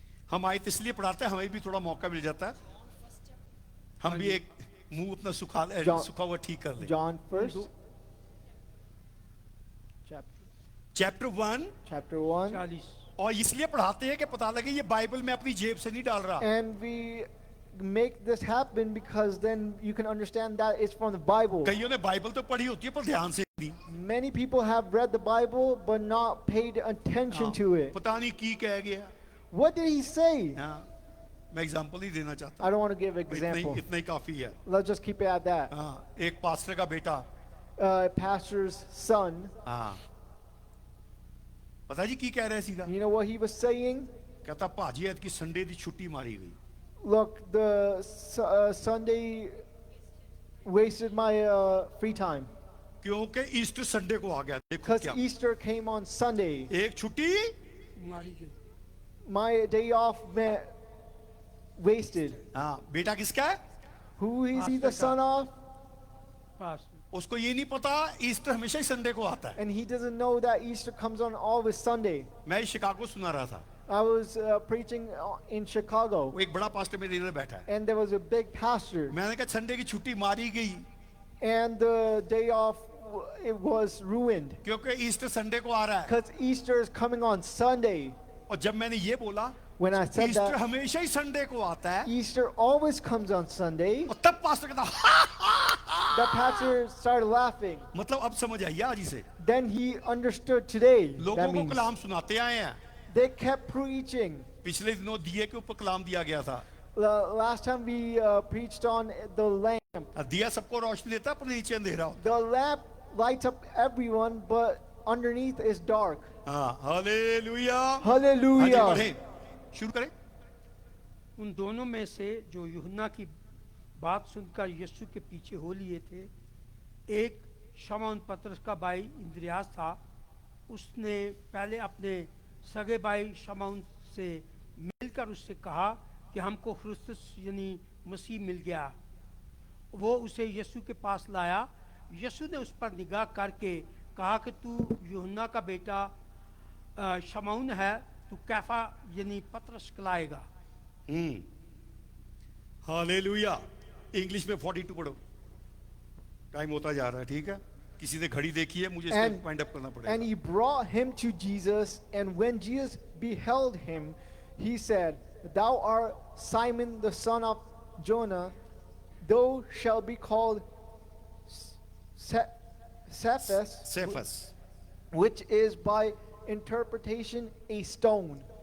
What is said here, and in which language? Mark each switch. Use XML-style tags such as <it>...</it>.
<hi>हम आयत इसलिए पढ़ाते हैं, हमें भी थोड़ा मौका मिल जाता है, हम भी एक मुंह अपना सुखा हुआ ठीक कर ले.</hi> <en>John first.</en> <hi>चैप्टर 1.</hi> <en>Chapter 1. 40.</en> <hi>और इसलिए पढ़ाते हैं कि पता लगे ये बाइबल में अपनी जेब से नहीं डाल रहा.</hi> <en>And we make this happen because then you can understand that it's from the Bible.</en> <hi>कईयों ने बाइबल तो पढ़ी होती है पर ध्यान से नहीं.</hi> <en>Many people have read the Bible but not paid attention to it.</en> <hi>पता नहीं की कह गया.</hi> <en>What did he say?</en> <hi>हाँ, मैं एग्जांपल ही देना चाहता</hi> <en>I don't want to give an</en> <hi>हूँ. इतना</hi> <en>example.</en> <hi>ही काफी है.</hi> <en>Let's just keep it at that.</en> <hi>हाँ, एक पास्टर का बेटा,</hi> <en>Pastor's son,</en> <hi>हाँ, पता जी की कह रहे सीधा.</hi> <en>you know what he was saying?</en> <pa>कहता भाजी ऐत की संडे दी छुट्टी मारी गई.</pa> <en>Look, the Sunday wasted my free time</en> <hi>क्योंकि ईस्टर संडे को आ गया. देखो</hi> <en>because</en> <hi>क्या,</hi> <en>Easter came on Sunday.</en> <hi>एक छुट्टी. मारी गई.</hi> <en>My day off meant wasted.</en> <hi>हाँ, बेटा किसका है?</hi> <en>Who is he the Pastor son of?</en> <hi>पास. उसको ये नहीं पता ईस्टर हमेशा ही संडे को आता है.</hi> <en>And he doesn't know that Easter comes on always Sunday.</en> <hi>मैं शिकागो सुना रहा था.</hi> <en>I was preaching in Chicago,</en> <hi>वो एक बड़ा पास्टर मेरे इधर बैठा है.</hi> <en>and there was a big pastor,</en> <hi>मैंने कहा संडे की छुट्टी मारी गई</hi> <en>and the day off it was ruined</en> <hi>क्योंकि ईस्टर संडे को आ रहा है.</hi> <en>because Easter is coming on Sunday.</en> <hi>और जब मैंने ये बोला,</hi> <en>When I said</en> <hi>Easter</hi> <en>that</en> <hi>हमेशा ही संडे को आता है,</hi> <en>Easter always comes on Sunday,</en> <hi>और तब पास्टर कहता</hi> <en>the pastor started laughing.</en> <hi>मतलब अब समझ आई आज इसे.</hi> <en>Then he understood today.</en> <hi>लोगों</hi> <en>That</en> <hi>को</hi> <en>means</en> <hi>कलाम सुनाते आए हैं.</hi> <en>they kept preaching.</en> <hi>पिछले दिनों दिए के ऊपर कलाम दिया गया था.</hi> <en>Last time we preached on the lamp.</en> <hi>दिया सबको रोशनी देता है, पर नीचे अंधेरा होता</hi> <en>The lamp lights up everyone, but underneath is dark.</en> <hi>है. हाँ, हालेलुया. आगे</hi> <en>Hallelujah.</en> <hi>बढ़ें. शुरू करें. उन दोनों में से जो यूहन्ना की बात सुनकर यीशु के पीछे हो लिए थे, एक शमौन पतरस का भाई इंद्रियास था. उसने पहले अपने सगे भाई शमौन से मिलकर उससे कहा कि हमको ख्रिस्तुस यानी मसीह मिल गया. वो उसे यीशु के पास लाया. यीशु ने उस पर निगाह करके कहा कि तू यूहन्ना का बेटा शमौन है, तू कैफा यानी पतरस कहलाएगा. हालेलुया। इंग्लिश में 42 पढ़ो। टाइम होता जा रहा है, ठीक है। किसी ने घड़ी देखी है, मुझे इसको वाइंड अप करना</hi> <en>And</en> <hi>पड़ेगा।</hi> <en>he brought him to Jesus, and when Jesus beheld him, he said, Thou art Simon the son of Jonah, thou shalt be called Cephas, Cephas. which is by interpretation a stone.</en>